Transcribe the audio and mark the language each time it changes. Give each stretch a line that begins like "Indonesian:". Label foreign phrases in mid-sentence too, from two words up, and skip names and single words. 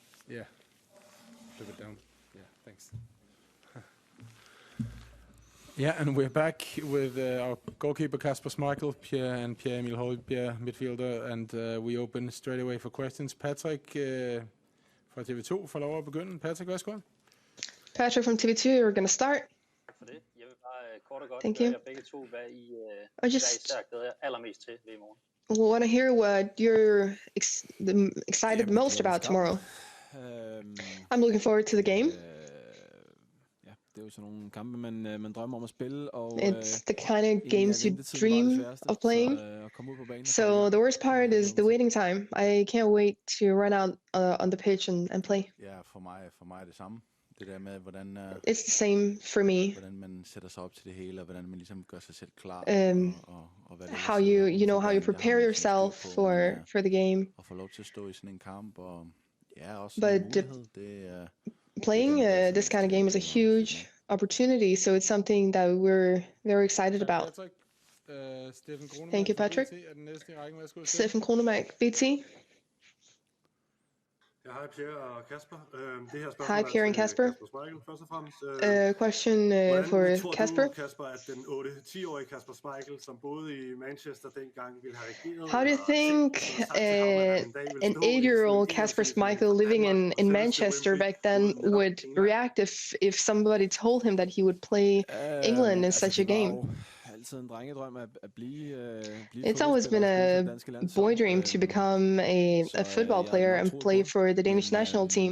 English: Yeah. Flip it down. Yeah, thanks. Yeah, and we're back with our goalkeeper Kasper Schmeichel, Pierre-Emil Højbjerg, midfielder, and we open straight away for questions.
Danish: Patrick fra TV2 får lov at begynde. Patrick, værsgo.
English: Patrick from TV2, you're going to start.
Danish: Tak for det. Jeg vil bare kort og godt
English: Thank
Danish: høre
English: you.
Danish: jer begge to, hvad I
English: just
Danish: især glæder jer allermest til ved i morgen.
English: Want to hear what you're excited most about tomorrow. I'm looking forward to the game.
Danish: Ja, det er jo sådan nogle kampe, man drømmer om at spille. Og,
English: it's the kind of games you dream of playing. So the worst part is the waiting time. I can't wait to run out on the pitch and play.
Danish: Ja, for mig er det samme. Det der med, hvordan
English: it's the same for me.
Danish: Hvordan man sætter sig op til det hele, og hvordan man ligesom gør sig selv klar. Og hvad
English: how you prepare yourself for the game.
Danish: Og få lov til at stå i sådan en kamp, og ja, også
English: but playing this kind of game is a huge opportunity, so it's something that we're very excited about. Thank you, Patrick. Steffen Kronemark, BT.
Danish: Ja, hej Pierre og Kasper. Det her
English: hi Pierre and Kasper.
Danish: Kasper Schmeichel, først og fremmest.
English: Question for Kasper.
Danish: Du, Kasper, at den 8-10-årige Kasper Schmeichel, som boede i Manchester dengang, ville have reageret?
English: How do you think an 8-year-old Kasper Schmeichel living in Manchester back then would react if somebody told him that he would play England in such a game? It's always been a boy dream to become a football player and play for the Danish national team.